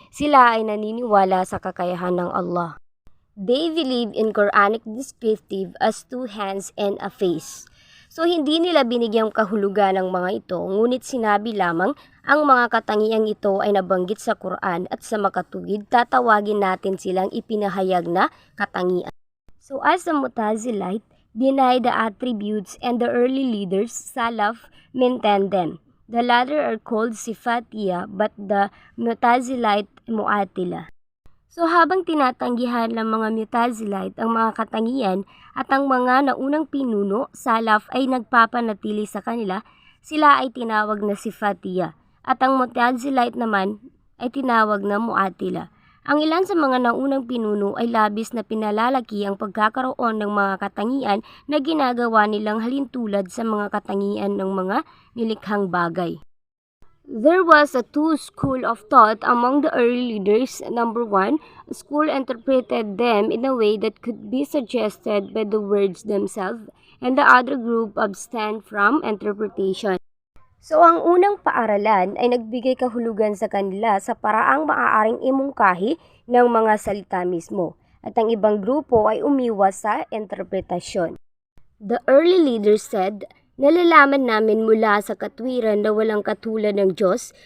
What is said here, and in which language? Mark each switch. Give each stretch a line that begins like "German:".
Filipino: Sila ay naniniwala sa kakayahan ng Allah.
English: They believe in Quranic descriptive as two hands and a face.
Filipino: So hindi nila binigyang kahulugan ng mga ito, ngunit sinabi lamang ang mga katangiang ito ay nabanggit sa Quran at sa makatuwid tatawagin natin silang ipinahayag na katangian.
English: So as the Mu'tazilite deny the attributes and the early leaders, Salaf, maintain them. The latter are called Sifatiya but the Mu'tazilite Mu'atila.
Filipino: So habang tinatanggihan ng mga Mu'tazilite ang mga katangian at ang mga naunang pinuno, Salaf ay nagpapanatili sa kanila, sila ay tinawag na Sifatiya at ang Mu'tazilite naman ay tinawag na Mu'atila. Ang ilan sa mga naunang pinuno ay labis na pinalalaki ang pagkakaroon ng mga katangian na ginagawa nilang halintulad sa mga katangian ng mga nilikhang bagay.
English: There was a two school of thought among the early leaders. Number one, a school interpreted them in a way that could be suggested by the words themselves, and the other group abstained from interpretation.
Filipino: So ang unang paaralan ay nagbigay kahulugan sa kanila sa paraang maaaring imungkahi ng mga salita mismo, at ang ibang grupo ay umiwas sa interpretasyon.
English: The early leaders said,
Filipino: "Nalalaman namin mula sa katwiran na walang katulad ng Diyos.